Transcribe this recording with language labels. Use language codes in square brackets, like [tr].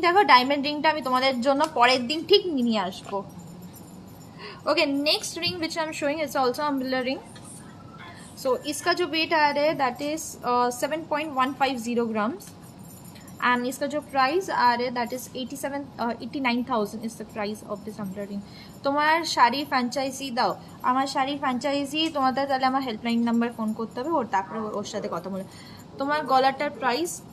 [bn] দেখো ডায়মন্ড রিংটা আমি তোমাদের জন্য পরের দিন ঠিক নিয়ে আসবো. [en] Okay next ring which I am showing it's also umbrella ring. [hi] सो इसका जो वेट आ रहा है [en] that is 7.150 grams and [hi] इसका जो प्राइस आ रहा है [en] That is 89,000 is the price of this umbrella ring. [bn] তোমার শাড়ির ফ্র্যাঞ্চাইজি দাও, আমার শাড়ির ফ্র্যাঞ্চাইজি তোমাদের তাহলে আমার হেল্পলাইন নাম্বার ফোন করতে হবে, ওর তারপরে ওর সাথে কথা বলে. তোমার গলাটার প্রাইস